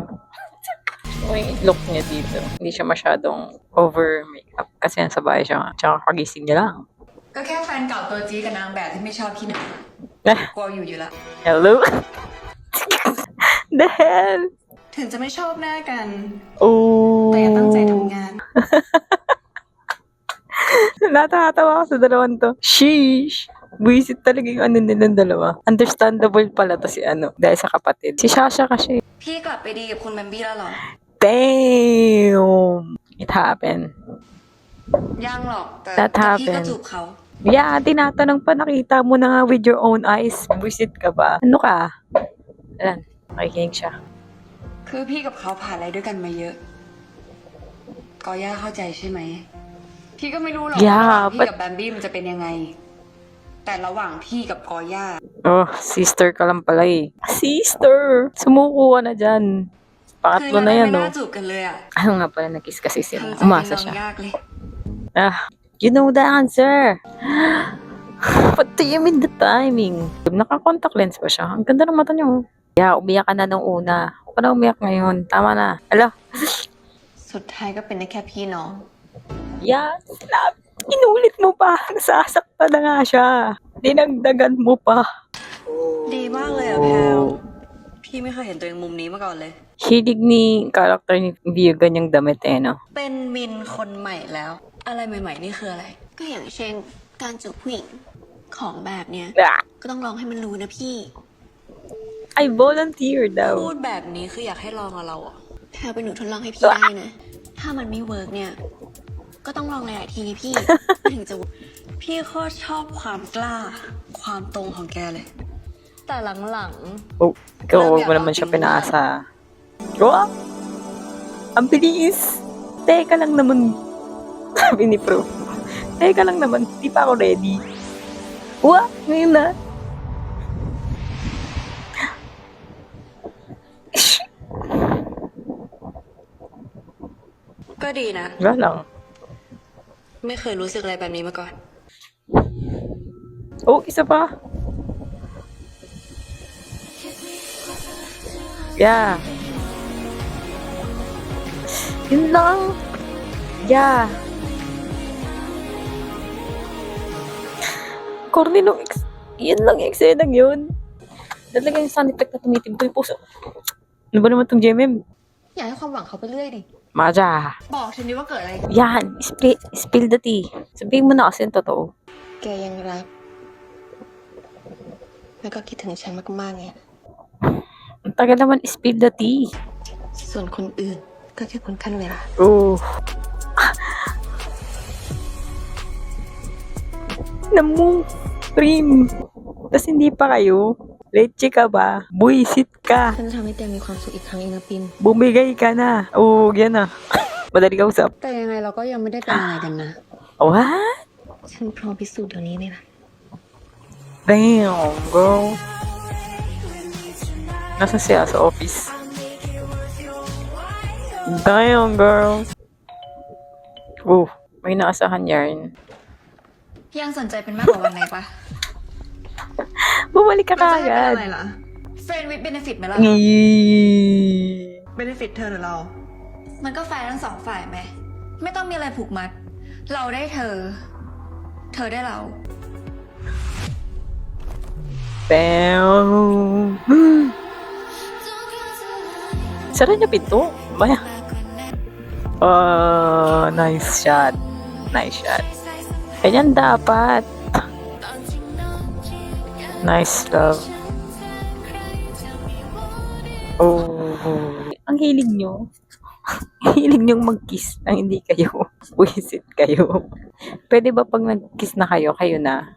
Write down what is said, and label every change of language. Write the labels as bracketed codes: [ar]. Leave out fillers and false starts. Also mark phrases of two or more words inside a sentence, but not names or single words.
[tl] Yung look niya dito. Hindi siya masyadong [en] over makeup [tl] kasi nasa bahay siya nga. Tsaka kagising niya lang. [th] ก็แค่แฟนเก่าตัวจี๊ดกับนางแบบที่ไม่ชอบพี่หนู Eh, กลัวอยู่แล้ว [en] hello? The hell? [th] ถึงจะไม่ชอบหน้ากัน Oh. แต่อย่าตั้งใจทำงาน [tl] Natatawa ako sa dalawang to. [en] Sheesh. [tl] Buisit talaga yung ano nilang dalawa. Understandable pala to si ano. Dahil sa kapatid. Si Shasha kasi. [th] พี่กลับไปดีกับคุณแบมบี้แล้วเหรอ [en] Damn. It happened. [th] ยังหรอกแต่ [en] That [th] แต่พี่ก็ [en] happened. [th] จูบเขา [en] Yeah, [tl] tinatanong pa. Nakita mo na nga [en] with your own eyes. [tl] Buisit ka ba? Ano ka? Ayan. Nakikinig siya. [th] คือพี่กับเขาผ่านอะไรด้วยกันมาเยอะกอย่าเข้าใจใช่ไหม พี่ก็ไม่รู้หรอก [en] Yeah, [th] ว่าพี่ [en] but- [th] กับแบมบี้มันจะเป็นยังไง แต่ระหว่างพี่กับกอย่า [tl] Oh, sister ka lang pala eh. Sister! Sumuko ka na dyan. [th] คืน [tl] Pangatlo [th] นั้น [tl] na [th] ไม่ [tl] yan, [th] น่า [tl] no? [th] จูบกันเลยอ่ะ [tl] Ano nga pala, nag-kiss kasi [th] เธ [tl] sila. [th] อจะ [tl] Umasa [th] ลอง [tl] siya. [th] ยากเลย [en] Ah, you know the answer. What do you mean the timing? [tl] Naka-contact lens pa siya. Ang ganda ng mata niya. Oh. Yeah, umiyak ka na nung una. Huwag ka na umiyak ngayon. Tama na. Ala. [th] สุดท้ายก็เป็นได้แค่พี่น้อง [en] Yeah, [tl] inulit mo pa. Nasasaktan na nga siya. Dinagdagan mo pa. [th] ดีมากเลยอ่ะแพลวพี่ไม่เคยเห็นตัวเองมุมนี้มาก่อนเลย [tl] Hilig ni character ni Vio ganyang damit eh, no? [th] เป็นมินคนใหม่แล้ว อะไรใหม่ๆนี่คืออะไร ก็อย่างเช่น การจูบผู้หญิงของแบบเนี้ย Ah, ก็ต้องลองให้มันรู้นะพี่ [en] I volunteer [th] พู [tl] daw. [th] ดแบบนี้คืออยากให้ลองกับเราอ่ะ แพลเป็นหนูทดลองให้พี่ได้นะ ถ้ามันไม่เวิร์กเนี่ย ก็ต้องลองหลายๆทีไงพี่ มันถึงจะ พี่โคตรชอบความกล้า ความตรงของแกเลย แต่หลัง [tl] Oh, ikaw huwag mo naman siya pinaasa. Oh! Ang bilis! Teka lang naman. Sabi ni Pro. Teka lang naman. Di pa ako ready. Wah! Ngayon na. [th] ๆ ก็ดีนะ [tl] Wala lang. [th] ไม่เคยรู้สึกอะไรแบบนี้มาก่อน [tl] Oh, isa pa. Yeah. Yun lang. Yeah. Corny nung yan lang yung eksenang yun. Talaga yung [en] sound effect [tl] na tumitibdo yung puso. Ano ba naman tong JMM? [th] อย่าให้ความหวังเขาไปเรื่อยดิ [tl] Maja. [th] บอกฉันดิว่าเกิดอะไรขึ้น [en] Yan. Spill the tea. [tl] Sabihin mo na kasi yung totoo. [th] แกยังรัก แล้วก็คิดถึงฉันมากๆไง [tl] Ang tagal naman [en] spill the tea. [th] ส่วนคนอื่นก็แค่คนขั้นเวลา [tl] Oh. Namu. Prim. Tapos hindi pa kayo. Leche ka ba? Buisit ka. [th] ฉันจะทำให้แกมีความสุขอีกครั้งเองนะปิม [tl] Bumigay ka na. Oh, yan na. Madali ka usap. [th] แต่ยังไงเราก็ยังไม่ได้เป็นอะไรกันนะ [en] What? [th] ฉันพร้อมพิสูจน์เดี๋ยวนี้เลยนะ [en] Damn, girl. [tl] Nasa siya sa office. [en] Damn, girl. [tl] Oh, may naasahan yarn. [th] ยังสนใจเป็นมากกว่าวันไหนปะ [tl] Bumalik ka [th] เราจะให้เป็น [tl] kagad. [th] อะไรล่ะ [en] Friend with benefit [th] ไหมล่ะ เบนฟิตเธอหรือเรา มันก็แฟร์ทั้งสองฝ่ายไหม ไม่ต้องมีอะไรผูกมัด เราได้เธอ เธอได้เรา [en] Damn. [tl] Sara niya pinto. Baya. [en] Nice shot. Nice shot. [tl] Ganyan dapat. [en] Nice love. [tl] Oh. Ang hilig nyo. Hilig nyong mag-kiss nang hindi kayo. Wisit kayo. Pwede ba pag nag-kiss na kayo, kayo na?